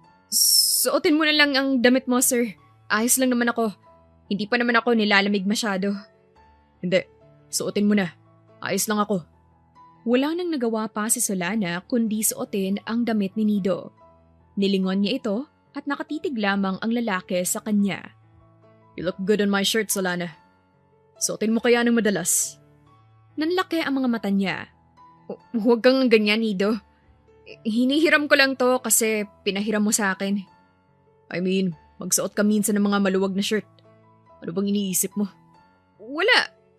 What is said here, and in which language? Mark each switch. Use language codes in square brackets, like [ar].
[tl] Suotin mo na lang ang damit mo, sir. Ayos lang naman ako. Hindi pa naman ako nilalamig masyado. Hindi, suotin mo na. Ayos lang ako. Wala nang nagawa pa si Solana kundi suotin ang damit ni Nido. Nilingon niya ito at nakatitig lamang ang lalaki sa kanya. [en] You look good on my shirt, Solana. [tl] Suotin mo kaya ng madalas. Nanlaki ang mga mata niya. Huwag kang ganyan, Nido. Hinihiram ko lang to kasi pinahiram mo sa akin. [en] I mean, [tl] magsuot ka minsan ng mga maluwag na shirt. Ano bang iniisip mo? Wala.